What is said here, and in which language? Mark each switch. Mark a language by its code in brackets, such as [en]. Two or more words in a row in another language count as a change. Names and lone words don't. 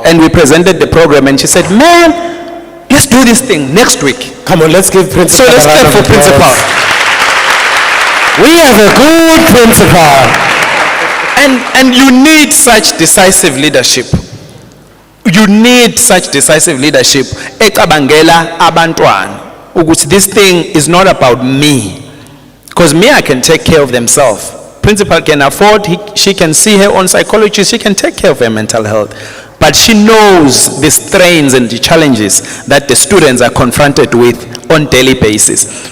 [en] And we presented the program and she said, man, let's do this thing next week. Come on, let's give principal. So let's a round clap of for applause. principal. We have a good principal. And you need such decisive leadership. You need such decisive leadership. [nd] Ekabangela abantwana ukuthi [en] this thing is not about me. Because me, I can take care of themselves. Principal can afford, she can see her own psychologist, she can take care of her mental health. But she knows the strains and the challenges that the students are confronted with on daily basis.